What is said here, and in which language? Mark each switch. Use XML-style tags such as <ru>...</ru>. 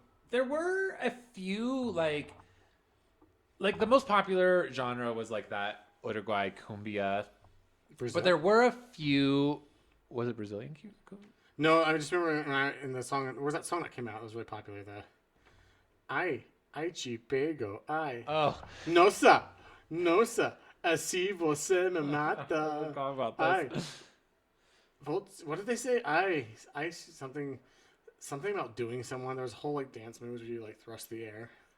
<en>There were a few like the most popular genre was like that Uruguay cumbia, Brazil. but there were a few. Was it Brazilian cumbia? No, I just remember in the song. What was that song that came out? It was really popular.</en> <pt>Ai te pego, ai.</pt> <en>Oh,</en> <pt>Nossa, assim você me mata.</pt> <en>I forgot about Ai. this. What did they say? I something about doing someone. There was whole like dance moves where you like thrust the air.</en>